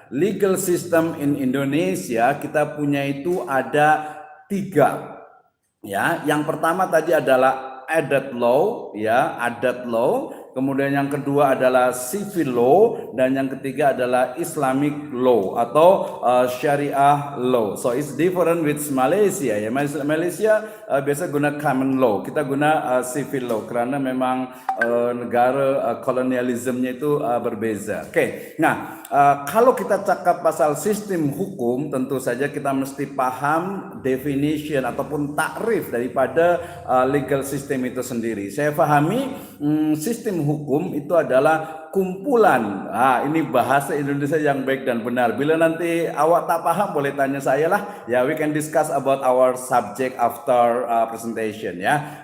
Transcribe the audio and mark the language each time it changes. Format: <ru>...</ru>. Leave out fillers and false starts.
<en>Legal system in Indonesia</en> <id>kita punya itu ada 3 ya. Yang pertama tadi adalah adat law ya, adat law. Kemudian yang kedua adalah civil law, dan yang ketiga adalah Islamic law atau Syariah law.</id> <en>So it's different with Malaysia ya.</en> <ms>Malaysia biasa guna common law, kita guna civil law karena memang negara kolonialismnya itu berbeza. Oke. Nah, kalau kita cakap pasal sistem hukum, tentu saja kita mesti paham definition ataupun takrif daripada legal system itu sendiri.</ms> <id>Saya pahami sistem hukum itu adalah kumpulan. Ini bahasa Indonesia yang baik dan benar.</id> <ms>Bila nanti awak tak paham boleh tanya saya lah.</ms> <en>Ya, we can discuss about our subject after presentation ya.</en>